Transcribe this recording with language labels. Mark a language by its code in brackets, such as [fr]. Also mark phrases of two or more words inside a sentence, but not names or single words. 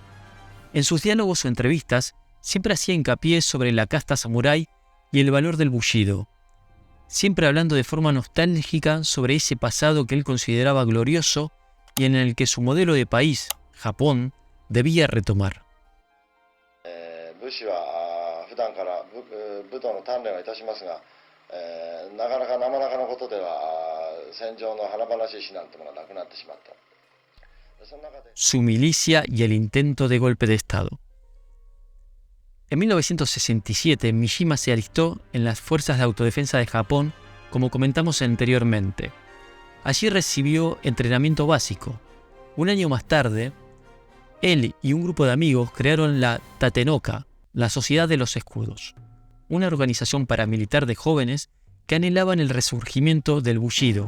[es] En sus diálogos o entrevistas siempre hacía hincapié sobre la casta samurái y el valor del bushido, siempre hablando de forma nostálgica sobre ese pasado que él consideraba glorioso y en el que su modelo de país, Japón, debía retomar. [ja] 普段から武道の鍛錬はいたしますが、なかなか生々のことでは戦場の華々しい死なんてものはなくなってしまった。 [es] Su milicia y el intento de golpe de Estado. En 1967, Mishima se alistó en las Fuerzas de Autodefensa de Japón, como comentamos anteriormente. Allí recibió entrenamiento básico. Un año más tarde, él y un grupo de amigos crearon la Tatenoka, la Sociedad de los Escudos, una organización paramilitar de jóvenes que anhelaban el resurgimiento del Bushido.